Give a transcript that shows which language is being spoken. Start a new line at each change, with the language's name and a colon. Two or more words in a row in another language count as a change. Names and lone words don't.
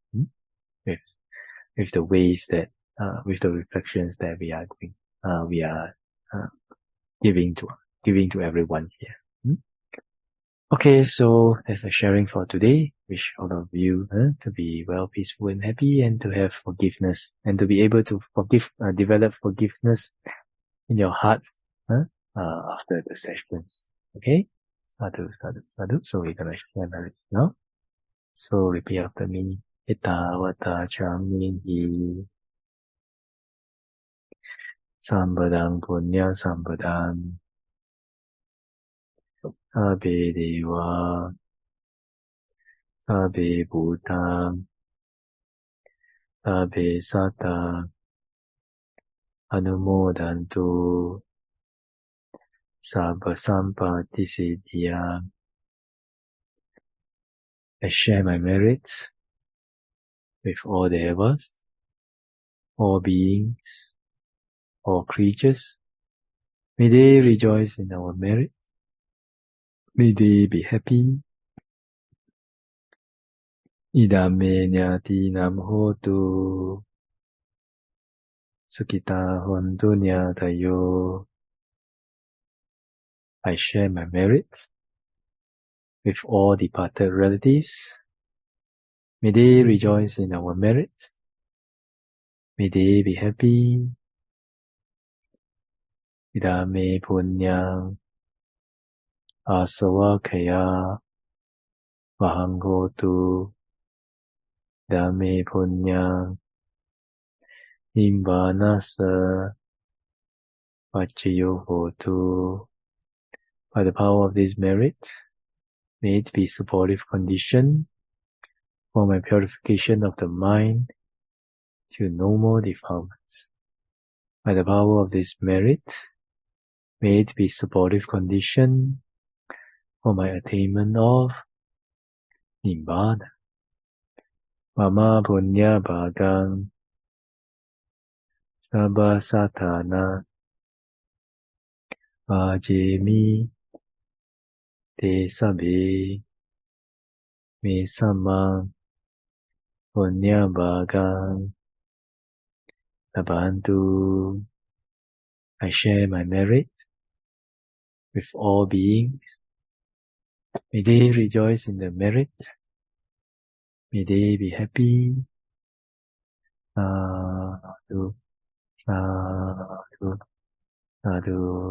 English: With the ways that, with the reflections that we are doing, we are giving to everyone here. Okay, so that's the sharing for today. Wish all of you to be well, peaceful, and happy, and to have forgiveness, and to be able to develop forgiveness in your heart after the sessions.
Pali: Okay, sadhu, sadhu, sadhu.
English: So we're gonna share merits now. So repeat after me.
Pali: Mettā vata chāmihi sambadang punya sambadang sabbe deva sabbe bhuta sabbe satta anumodantu sabba sampatti siddhya.
English: I share my merits with all the devas, all beings, all creatures. May they rejoice in our merit. May they be happy.
Pali: Idam me nyati nam hotu. Sukita hontu nyatayo.
English: I share my merits with all departed relatives. May they rejoice in our merits. May they be happy.
Pali: Idame punyang asavakaya vahangotu. Idame punyang nimbanasa vachayo hotu.
English: By the power of this merit, may it be supportive condition for my purification of the mind to no more defilements. By the power of this merit, may it be supportive condition for my attainment of Nibbana.
Pali: Mama punya bhagang sabba satana vajemi te sabbe me samang punya bhagang labantu.
English: I share my merit with all beings. May they rejoice in the merit. May they be happy.
Pali: Sadhu, sadhu, sadhu.